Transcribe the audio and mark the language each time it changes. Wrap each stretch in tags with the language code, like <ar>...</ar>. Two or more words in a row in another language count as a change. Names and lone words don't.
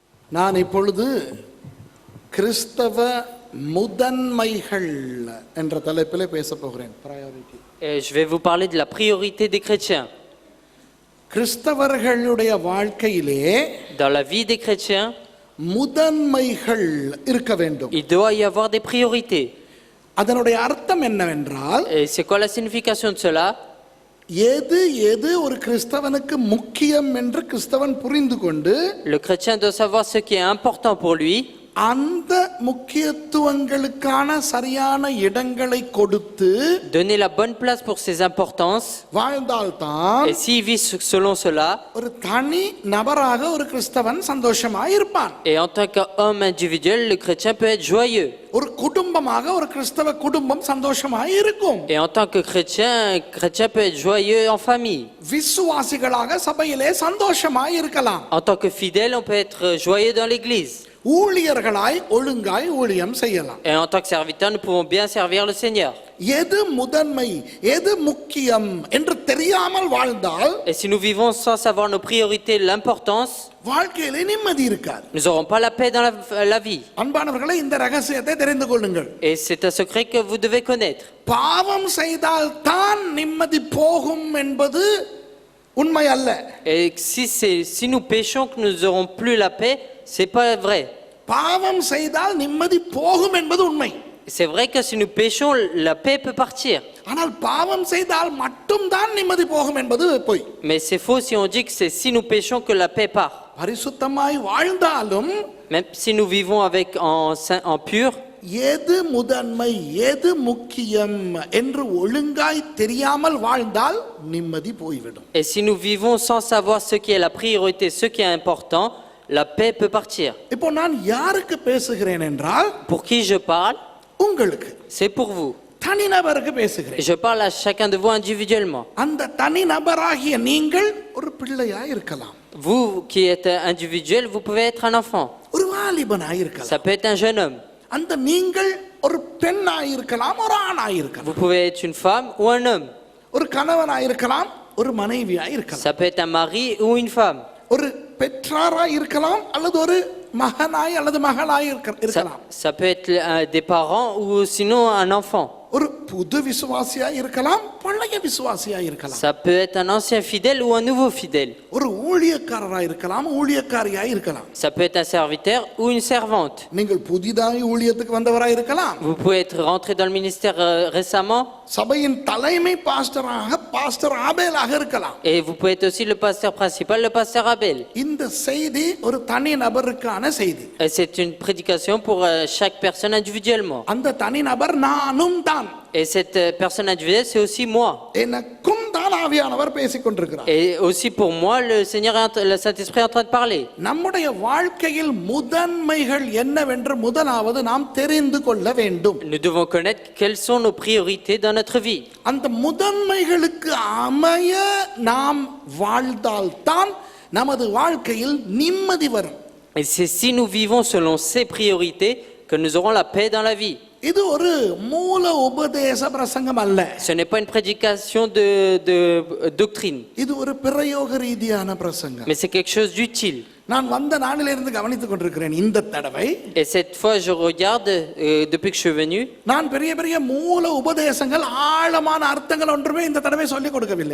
<ta>நான் இப்பொழுது கிறிஸ்தவ முதன்மைகள் என்ற தலைப்பிலே பேச போகிறேன். பிரையாரிட்டி.</ta> <fr>Je vais vous parler de la priorité des chrétiens.</fr> <ta>கிறிஸ்தவர்களுடைய வாழ்க்கையிலே</ta> <fr>Dans la vie des chrétiens,</fr> <ta>முதன்மைகள் இருக்க வேண்டும்.</ta> <fr>il doit y avoir des priorités.</fr> <ta>அதனுடைய அர்த்தம் என்னவென்றால்,</ta> <fr>Et c'est quoi la signification de cela?</fr> <ta>எது ஒரு கிறிஸ்தவனுக்கு முக்கியம் என்று கிறிஸ்தவன் புரிந்து கொண்டு</ta> <fr>Le chrétien doit savoir ce qui est important pour lui.</fr> <ta>அந்த முக்கியத்துவங்களுக்கான சரியான இடங்களை கொடுத்து</ta> <fr>Donner la bonne place pour ses importances.</fr> <ta>வாழ்ந்தால்தான்</ta> <fr>Et s'il vit selon cela,</fr> <ta>ஒரு தனி நபராக ஒரு கிறிஸ்தவன் சந்தோஷமாய் இருப்பான்.</ta> <fr>et en tant qu'homme individuel, le chrétien peut être joyeux.</fr> <ta>ஒரு குடும்பமாக ஒரு கிறிஸ்தவ குடும்பம் சந்தோஷமாய் இருக்கும்.</ta> <fr>Et en tant que chrétien, un chrétien peut être joyeux en famille.</fr> <ta>விசுவாசிகளாக சபையிலே சந்தோஷமாய் இருக்கலாம்.</ta> <fr>En tant que fidèle, on peut être joyeux dans l'église.</fr> <ta>ஊழியர்களாய் ஒழுங்காய் ஊழியம் செய்யலாம்.</ta> <fr>Et en tant que serviteur, nous pouvons bien servir le Seigneur.</fr> <ta>எது முதன்மை, எது முக்கியம் என்று தெரியாமல் வாழ்ந்தால்</ta> <fr>Et si nous vivons sans savoir nos priorités, l'importance,</fr> <ta>வாழ்க்கையிலே நிம்மதி இருக்காது.</ta> <fr>nous n'aurons pas la paix dans la vie.</fr> <ta>அன்பானவர்களே, இந்த ரகசியத்தை தெரிந்து கொள்ளுங்கள்.</ta> <fr>Et c'est un secret que vous devez connaître.</fr> <ta>பாவம் செய்தால் தான் நிம்மதி போகும் என்பது உண்மை அல்ல.</ta> <fr>Et si nous péchons que nous n'aurons plus la paix, c'est pas vrai.</fr> <ta>பாவம் செய்தால் நிம்மதி போகும் என்பது உண்மை.</ta> <fr>C'est vrai que si nous péchons, la paix peut partir.</fr> <ta>ஆனால் பாவம் செய்தால் மட்டும் தான் நிம்மதி போகும் என்பது பொய்.</ta> <fr>Mais c'est faux si on dit que c'est si nous péchons que la paix part.</fr> <ta>பரிசுத்தமாய் வாழ்ந்தாலும்</ta> <fr>Même si nous vivons en pur,</fr> <ta>எது முதன்மை, எது முக்கியம் என்று ஒழுங்காய் தெரியாமல் வாழ்ந்தால் நிம்மதி போய்விடும்.</ta> <fr>et si nous vivons sans savoir ce qui est la priorité, ce qui est important, la paix peut partir.</fr> <ta>இப்போ நான் யாருக்கு பேசுகிறேன் என்றால்,</ta> <fr>Pour qui je parle?</fr> <ta>உங்களுக்கு,</ta> <fr>C'est pour vous.</fr> <ta>தனிநபருக்கு</ta> <fr>Et</fr> <ta>பேசுகிறேன்.</ta> <fr>je parle à chacun de vous individuellement.</fr> <ta>அந்த தனிநபராகிய நீங்கள் ஒரு பிள்ளையாய் இருக்கலாம்,</ta> <fr>Vous qui êtes individuel, vous pouvez être un enfant.</fr> <ta>ஒரு வாலிபனாய் இருக்கலாம்.</ta> <fr>Ça peut être un jeune homme.</fr> <ta>அந்த நீங்கள் ஒரு பெண்ணாய் இருக்கலாம், ஒரு ஆணாய் இருக்கலாம்,</ta> <fr>Vous pouvez être une femme ou un homme.</fr> <ta>ஒரு கணவனாய் இருக்கலாம், ஒரு மனைவியாய் இருக்கலாம்,</ta> <fr>Ça peut être un mari ou une femme.</fr> <ta>ஒரு பெற்றாராய் இருக்கலாம், அல்லது ஒரு மகனாய் அல்லது மகளாய் இருக்கலாம்,</ta> <fr>Ça peut être des parents ou sinon un enfant.</fr> <ta>ஒரு புது விசுவாசியாய் இருக்கலாம், பழைய விசுவாசியாய் இருக்கலாம்,</ta> <fr>Ça peut être un ancien fidèle ou un nouveau fidèle.</fr> <ta>ஒரு ஊழியக்காரராய் இருக்கலாம், ஊழியக்காரியாய் இருக்கலாம்.</ta> <fr>Ça peut être un serviteur ou une servante.</fr> <ta>நீங்கள் புதிதாய் ஊழியத்துக்கு வந்தவராய் இருக்கலாம்.</ta> <fr>Vous pouvez être rentré dans le ministère récemment.</fr> <ta>சபையின் தலைமை பாஸ்டர் ஆபேலாக இருக்கலாம்.</ta> <fr>Et vous pouvez être aussi le pasteur principal, le pasteur Abel.</fr> <ta>இந்த செய்தி ஒரு தனி நபருக்கான செய்தி.</ta> <fr>Et c'est une prédication pour chaque personne individuellement.</fr> <ta>அந்த தனி நபர் நானும் தான்.</ta> <fr>Et cette personne individuelle, c'est aussi moi.</fr> <ta>எனக்கும் தான் ஆவியானவர் பேசிக் கொண்டிருக்கிறார்.</ta> <fr>Et aussi pour moi, le Seigneur, le Saint-Esprit est en train de parler.</fr> <ta>நம்முடைய வாழ்க்கையில் முதன்மைகள் என்னவென்று முதலாவது நாம் தெரிந்து கொள்ள வேண்டும்.</ta> <fr>Nous devons connaître quelles sont nos priorités dans notre vie.</fr> <ta>அந்த முதன்மைகளுக்கு அமைய நாம் வாழ்ந்தால்தான் நமது வாழ்க்கையில் நிம்மதி வரும்.</ta> <fr>Et c'est si nous vivons selon ces priorités que nous aurons la paix dans la vie.</fr> <ta>இது ஒரு மூல உபதேச பிரசங்கம் அல்ல.</ta> <fr>Ce n'est pas une prédication de doctrine.</fr> <ta>இது ஒரு பிரயோக ரீதியான பிரசங்கம்.</ta> <fr>Mais c'est quelque chose d'utile.</fr> <ta>நான் வந்த நாளிலிருந்து கவனித்துக் கொண்டிருக்கிறேன். இந்த தடவை</ta> <fr>Et cette fois, je regarde, depuis que je suis venu,</fr> <ta>நான் பெரிய பெரிய மூல உபதேசங்கள், ஆழமான அர்த்தங்கள் ஒன்றுமே இந்த தடவை சொல்லிக் கொடுக்கவில்லை.</ta>